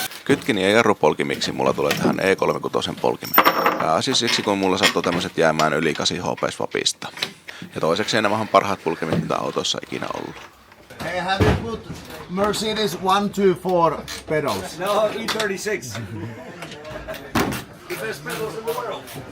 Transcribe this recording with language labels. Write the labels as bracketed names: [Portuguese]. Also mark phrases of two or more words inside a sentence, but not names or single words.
[Finnish] Kytkin ja jarrupolkimiksi mulla tulee tähän E36 polkimeen. Pääasiassa siksi, kun mulla sattuu tämmöiset jäämään yli 8 HP swapista. Ja toiseksi nämä on parhaat pulkimit, mitä autossa ikinä ollut. [English] Hey, have you put Mercedes 124 pedals? No, E36. The best pedals in the world.